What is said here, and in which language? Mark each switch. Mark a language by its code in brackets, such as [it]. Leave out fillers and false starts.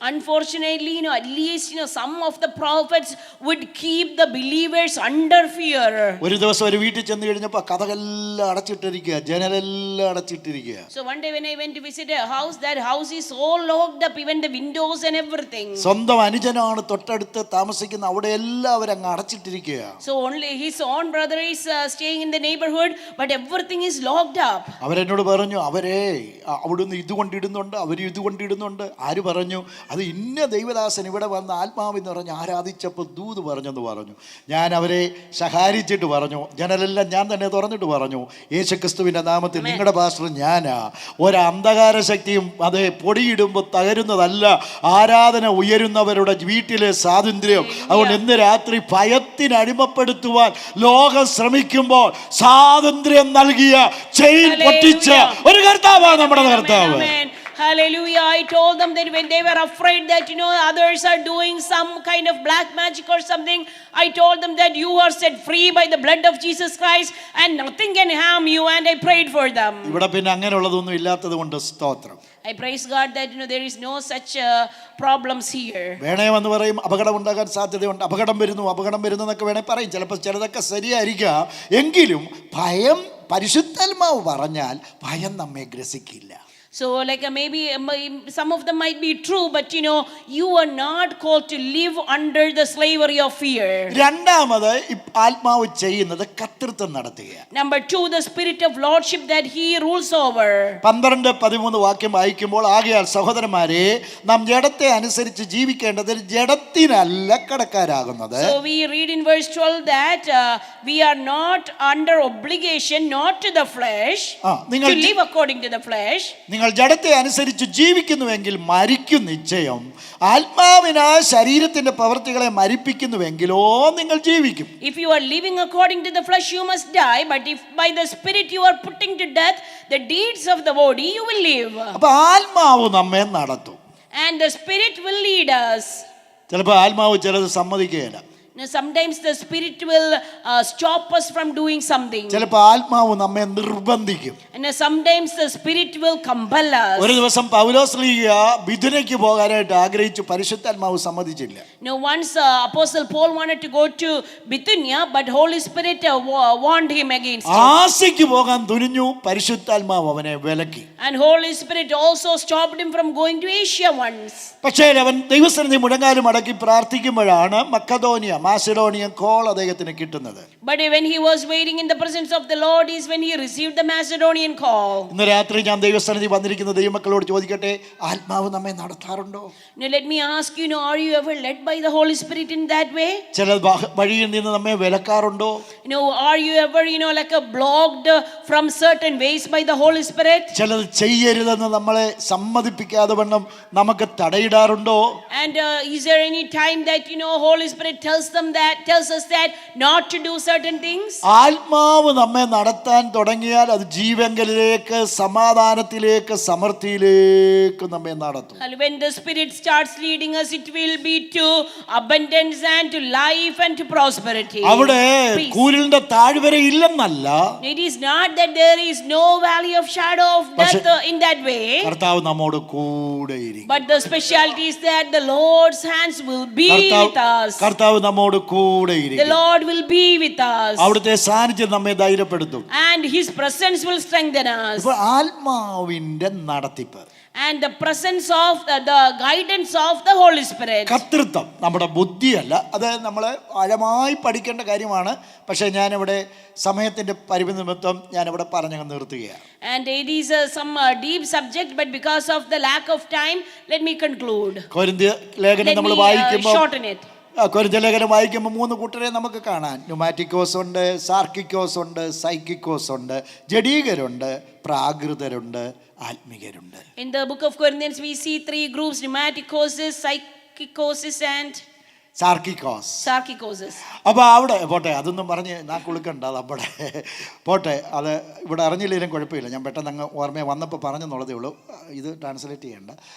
[en] Unfortunately, at least some of the prophets would keep the believers under fear. [ml] ഒരു ദിവസം ഒരു വീട്ടിൽ ചെന്ന് കഴിഞ്ഞപ്പോൾ കതകെല്ലാം അടച്ചിട്ടിരിക്കുക, ജനലെല്ലാം അടച്ചിട്ടിരിക്കുക. [en] So one day when I went to visit a house, that house is all locked up, even the windows and everything. [ml] സ്വന്തം അനുജനാണ് തൊട്ടടുത്ത് താമസിക്കുന്ന, അവിടെ എല്ലാവരും അങ്ങ് അടച്ചിട്ടിരിക്കുക. [en] So only his own brother is staying in the neighborhood, but everything is locked up. [ml] അവരെന്നോട് പറഞ്ഞു, അവരെ അവിടുന്ന് ഇതുകൊണ്ടിടുന്നുണ്ട്, അവർ ഇതുകൊണ്ടിടുന്നുണ്ട്. ആര് പറഞ്ഞു? അത് ഇന്ന ദൈവദാസൻ ഇവിടെ വന്ന് ആത്മാവെന്ന് പറഞ്ഞ് ആരാധിച്ചപ്പോൾ ദൂത് പറഞ്ഞെന്ന് പറഞ്ഞു. ഞാൻ അവരെ സഹായിച്ചിട്ട് പറഞ്ഞു, ജനലെല്ലാം ഞാൻ തന്നെ തുറന്നിട്ട് പറഞ്ഞു, യേശുക്രിസ്തുവിൻ്റെ നാമത്തിൽ നിങ്ങളുടെ പാസ്റ്റർ ഞാനാ. ഒരു അന്ധകാര ശക്തിയും അത് പൊടിയിടുമ്പോൾ തകരുന്നതല്ല, ആരാധന ഉയരുന്നവരുടെ വീട്ടിലെ സ്വാതന്ത്ര്യം. അതുകൊണ്ട് ഇന്ന് രാത്രി ഭയത്തിന് അടിമപ്പെടുത്തുവാൻ ലോകം ശ്രമിക്കുമ്പോൾ സ്വാതന്ത്ര്യം നൽകിയ ചെയിൻ പൊട്ടിച്ച ഒരു കർത്താവാണ് നമ്മുടെ കർത്താവ്. [en] Hallelujah. I told them that when they were afraid that others are doing some kind of black magic or something, I told them that you are set free by the blood of Jesus Christ and nothing can harm you, and I prayed for them. [ml] ഇവിടെ പിന്നെ അങ്ങനെയുള്ളതൊന്നും ഇല്ലാത്തതുകൊണ്ട് സ്തോത്രം. [en] I praise God that there is no such problems here. [ml] വേണേ എന്ന് പറയും അപകടം ഉണ്ടാകാൻ സാധ്യതയുണ്ട്, അപകടം വരുന്നു എന്നൊക്കെ വേണേ പറയും. ചിലപ്പോൾ ചിലതൊക്കെ ശരിയായിരിക്കാം. എങ്കിലും ഭയം, പരിശുദ്ധാത്മാവ് പറഞ്ഞാൽ ഭയം നമ്മെ ഗ്രസിക്കില്ല. [en] So maybe some of them might be true, but you are not called to live under the slavery of fear. [ml] രണ്ടാമത് ആത്മാവ് ചെയ്യുന്നത് കർത്തൃത്വം നടത്തുക. [en] Number 2, the spirit of lordship that He rules over. [ml] 12-13 വാക്യം വായിക്കുമ്പോൾ, ആകയാൽ സഹോദരന്മാരെ, നാം ജഡത്തെ അനുസരിച്ച് ജീവിക്കേണ്ടത് ജഡത്തിനല്ല കടക്കാരാകുന്നത്. [en] So we read in verse 12 that we are not under obligation, not to the flesh, to live according to the flesh. [ml] നിങ്ങൾ ജഡത്തെ അനുസരിച്ച് ജീവിക്കുന്നുവെങ്കിൽ മരിക്കും നിശ്ചയം. ആത്മാവിനാൽ ശരീരത്തിന്റെ പ്രവൃത്തികളെ മരിപ്പിക്കുന്നുവെങ്കിലോ നിങ്ങൾ ജീവിക്കും. [en] If you are living according to the flesh, you must die, but if by the spirit you are putting to death the deeds of the body, you will live. [ml] അപ്പോൾ ആത്മാവ് നമ്മെ നടത്തും. [en] And the spirit will lead us. [ml] ചിലപ്പോൾ ആത്മാവ് ചിലത് സമ്മതിക്കുകയില്ല. [en] Sometimes the spirit will stop us from doing something. [ml] ചിലപ്പോൾ ആത്മാവ് നമ്മെ നിർബന്ധിക്കും. [en] And sometimes the spirit will compel us. [ml] ഒരു ദിവസം പൗലോസ്ലീഹ ബിഥുനയ്ക്ക് പോകാനായിട്ട് ആഗ്രഹിച്ചു, പരിശുദ്ധാത്മാവ് സമ്മതിച്ചില്ല. [en] Once Apostle Paul wanted to go to Bithynia, but Holy Spirit warned him against it. [ml] ആസിക്ക് പോകാൻ തുനിഞ്ഞു, പരിശുദ്ധാത്മാവ് അവനെ വിലക്കി. [en] And Holy Spirit also stopped him from going to Asia once. [ml] പക്ഷേ അവൻ ദൈവസന്നിധി മുഴങ്ങാലും അടക്കി പ്രാർത്ഥിക്കുമ്പോഴാണ് മാസിഡോണിയൻ കോൾ അദ്ദേഹത്തിന് കിട്ടുന്നത്. [en] But when he was waiting in the presence of the Lord is when he received the Macedonian call. [ml] ഇന്ന് രാത്രി ഞാൻ ദൈവസന്നിധി വന്നിരിക്കുന്ന ദൈവമക്കളോട് ചോദിക്കട്ടെ, ആത്മാവ് നമ്മെ നടത്താറുണ്ടോ? [en] Now let me ask you, are you ever led by the Holy Spirit in that way? [ml] ചില വഴിയിൽ നിന്ന് നമ്മെ വിലക്കാറുണ്ടോ? [en] Are you ever blocked from certain ways by the Holy Spirit? [ml] ചിലത് ചെയ്യരുതെന്ന് നമ്മളെ സമ്മതിപ്പിക്കാതെ വണ്ണം നമുക്ക് തടയിടാറുണ്ടോ? [en] And is there any time that Holy Spirit tells us that not to do certain things? [ml] ആത്മാവ് നമ്മെ നടത്താൻ തുടങ്ങിയാൽ അത് ജീവങ്കലിലേക്ക്, സമാധാനത്തിലേക്ക്, സമൃദ്ധിയിലേക്ക് നമ്മെ നടത്തും. [en] When the Spirit starts leading us, it will be to abundance and to life and to prosperity. [ml] അവിടെ കൂരിലിന്റെ താഴ്വര ഇല്ലെന്നല്ല. [en] It is not that there is no valley of shadow of death in that way. [ml] കർത്താവ് നമ്മോട് കൂടെ ഇരിക്കും. [en] But the specialty is that the Lord's hands will be with us. [ml] കർത്താവ് നമ്മോട് കൂടെ ഇരിക്കും. [en] The Lord will be with us. [ml] അവിടുത്തെ സാന്നിധ്യം നമ്മെ ധൈര്യപ്പെടുത്തും. [en] And His presence will strengthen us. [ml] അപ്പോൾ ആത്മാവിന്റെ നടത്തിപ്പ് [en] and the presence of the guidance of the Holy Spirit. [ml] കർത്തൃത്വം നമ്മുടെ ബുദ്ധിയല്ല, അത് നമ്മൾ ആഴമായി പഠിക്കേണ്ട കാര്യമാണ്. പക്ഷേ ഞാനിവിടെ സമയത്തിന്റെ പരിമിതി നിമിത്തം ഞാനിവിടെ പറഞ്ഞു നിർത്തുകയാണ്. [en] And it is some deep subject, but because of the lack of time, let me conclude. [ml] കൊരിന്ത്യ ലേഖനം നമ്മൾ വായിക്കുമ്പോൾ [en] shorten it. [ml] കൊരിന്ത്യ ലേഖനം വായിക്കുമ്പോൾ 3 കൂട്ടരെ നമുക്ക് കാണാൻ. ന്യൂമാറ്റിക്കോസ് ഉണ്ട്, സാർക്കിക്കോസ് ഉണ്ട്, സൈക്കിക്കോസ് ഉണ്ട്, ജഡീകരുണ്ട്, പ്രാകൃതരുണ്ട്, ആത്മികരുണ്ട്. [en] In the book of Corinthians we see 3 groups: pneumaticoses, psychikosis and Sarkikosis. [ml] അപ്പോൾ അവിടെ പോട്ടെ, അതൊന്നും പറഞ്ഞ് നാക്കുളുക്കണ്ട, അത് അവിടെ പോട്ടെ. അത് ഇവിടെ അറിഞ്ഞില്ലെങ്കിലും കുഴപ്പമില്ല, ഞാൻ പെട്ടെന്ന് അങ്ങ് ഓർമ്മ വന്നപ്പോൾ പറഞ്ഞെന്നുള്ളതേ ഉള്ളൂ, ഇത് ട്രാൻസ്ലേറ്റ് ചെയ്യണ്ട.